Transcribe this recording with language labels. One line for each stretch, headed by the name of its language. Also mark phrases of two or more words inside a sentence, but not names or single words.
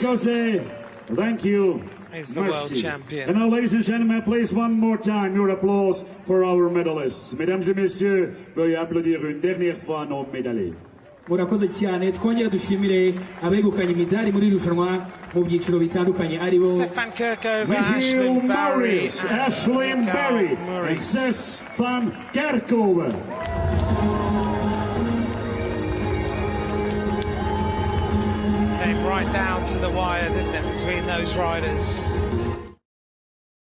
English: Thank you. is the world champion. And now, ladies and gentlemen, please one more time your applause for our medalists.
French: Mesdames et messieurs, veuillez applaudir une dernière fois nos médaillés.
Kinyarwanda: Murakoze cyane, twongera dushimire abegukanye imidari muri irushanwa mu byiciro bitandukanye aribo Stefan Kirkhover, Michiel Ashlyn Barry, Maurice, Ashlyn Barry,
English: and Stefan Kirkhover. Came right down to the wire, didn't it, between those riders?